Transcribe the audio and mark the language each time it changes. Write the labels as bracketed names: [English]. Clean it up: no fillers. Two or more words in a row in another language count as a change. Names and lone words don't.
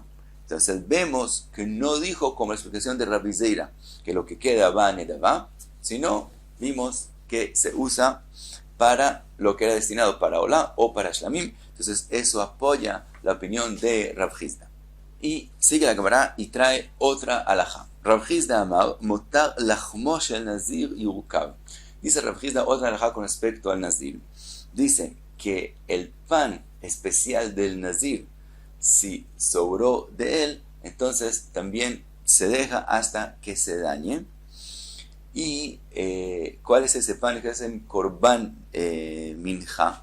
[Spanish] Entonces vemos que no dijo como la explicación de Rabbi Zeira que lo que queda va a nedava, sino vimos que se usa para lo que era destinado para olá o para shlamim. Entonces eso apoya la opinión de Rav Hizda. Y sigue la Gemara y trae otra alajá. [Hebrew] רב חסדא אמר מותר לחמו של נזיר ירקב. [Spanish] Dice Rav Hizda otra alajá con respecto al nazir. Dice que el pan especial del nazir, si sobró de él, entonces también se deja hasta que se dañe. ¿Y cuál es ese pan? Que es el [Hebrew] קרבן מנחה.